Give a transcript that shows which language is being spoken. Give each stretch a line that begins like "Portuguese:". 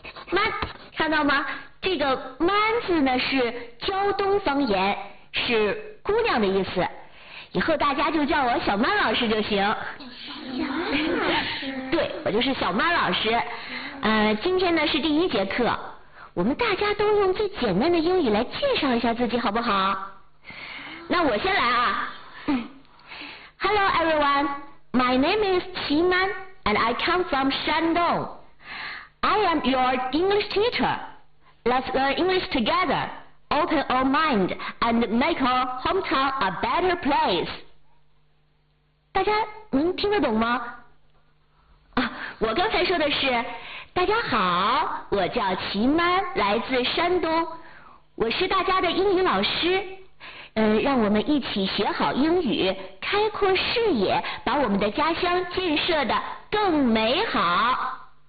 Chinese: 曼，看到吗？这个曼字呢是胶东方言，是姑娘的意思。以后大家就叫我小曼老师就行。小曼老师。对，我就是小曼老师。今天呢是第一节课，我们大家都用最简单的英语来介绍一下自己，好不好？那我先来啊。
English: Hello everyone, my name is Qi Man and I come from Shandong. I am your English teacher. Let's learn English together. Open our mind and make our hometown a better place.
Chinese: 大家能听得懂吗？我刚才说的是，大家好，我叫齐曼，来自山东，我是大家的英语老师。让我们一起学好英语，开阔视野，把我们的家乡建设得更美好。